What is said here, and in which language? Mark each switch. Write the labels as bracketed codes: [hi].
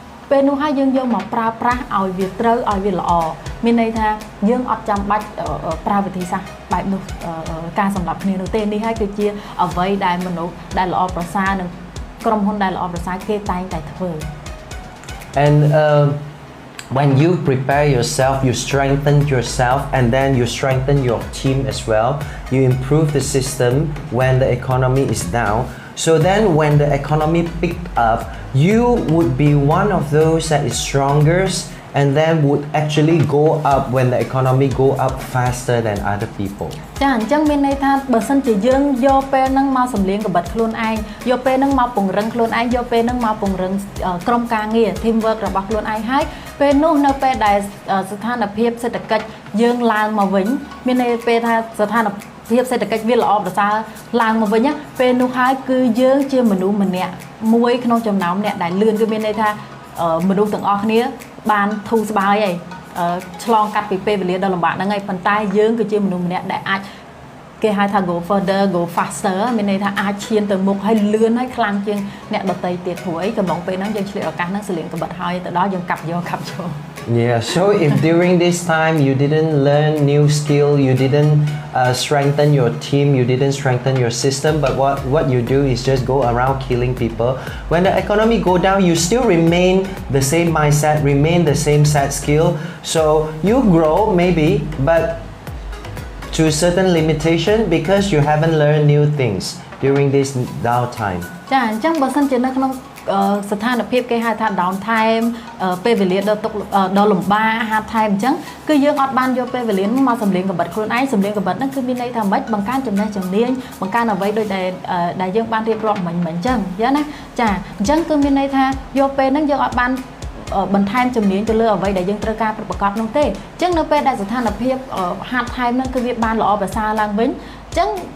[km] ពេលនោះហើយយើងយកមកប្រើប្រាស់ឲ្យវាត្រូវឲ្យវាល្អមានន័យថាយើងអត់ចាំបាច់ប្រើវិធីសាស្ត្របែបនោះការសម្រាប់គ្នានោះទេនេះហើយគឺជាអ្វីដែលមនុស្សដែលល្អប្រសើរនិងក្រុមហ៊ុនដែលល្អប្រសើរគេតែងតែធ្វើ [en] And when you prepare yourself, you strengthen yourself, and then you strengthen your team as well. You improve the system when the economy is down. So then when the economy picked up, you would be one of those that is strongest and then would actually go up when the economy go up faster than other people. [km] ចាអញ្ចឹងមានន័យថាបើសិនជាយើងយកពេលហ្នឹងមកសម្លៀងក្បិតខ្លួនឯងយកពេលហ្នឹងមកពង្រឹងខ្លួនឯងយកពេលហ្នឹងមកពង្រឹងក្រុមការងារ team work របស់ខ្លួនឯងហើយពេលនោះនៅពេលដែលស្ថានភាពសេដ្ឋកិច្ចយើងឡើងមកវិញមានន័យពេលថាស្ថានភាពសេដ្ឋកិច្ចវាល្អប្រសើរឡើងមកវិញពេលនោះហើយគឺយើងជាមនុស្សម្នាក់មួយក្នុងចំណោមអ្នកដែលលឿនគឺមានន័យថាមនុស្សទាំងអស់គ្នាបានធូរស្បើយហើយ ឆ្លងកាត់ពីពេលវេលាដ៏លំបាកហ្នឹងហើយប៉ុន្តែយើងគឺជាមនុស្សម្នាក់ដែលអាចគេហៅថា [en] go further go faster [km] មានន័យថាអាចឈានទៅមុខហើយលឿនហើយខ្លាំងជាងអ្នកដទៃទៀតព្រោះអីកំឡុងពេលហ្នឹងយើងឆ្លៀតឱកាសហ្នឹងសលៀងក្បិតហើយទៅដល់យើងកាប់យក [en] Yeah, so if during this time you didn't learn new skill, you didn't strengthen your team, you didn't strengthen your system, but what you do is just go around killing people. When the economy go down, you still remain the same mindset, remain the same set skill. So you grow maybe, but to a certain limitation because you haven't learned new things during this downtime. [km] ចាអញ្ចឹងបើសិនជានៅក្នុងស្ថានភាពគេហៅថា down time ពេលវេលាដ៏លំបាក hard time អញ្ចឹងគឺយើងអត់បានយកពេលវេលាមកសម្លៀងក្បិតខ្លួនឯងសម្លៀងក្បិតហ្នឹងគឺមានន័យថាម៉េចបង្កើនចំណេះជំនាញបង្កើនអ្វីដូចដែលយើងបានរៀបរាប់មិញអញ្ចឹងយល់ណាចាអញ្ចឹងគឺមានន័យថាយកពេលហ្នឹងយើងអត់បានបន្ថែមជំនាញទៅលើអ្វីដែលយើងត្រូវការប្រកបនោះទេអញ្ចឹងនៅពេលដែលស្ថានភាព hard time ហ្នឹងគឺវាបានល្អប្រសើរឡើងវិញអញ្ចឹង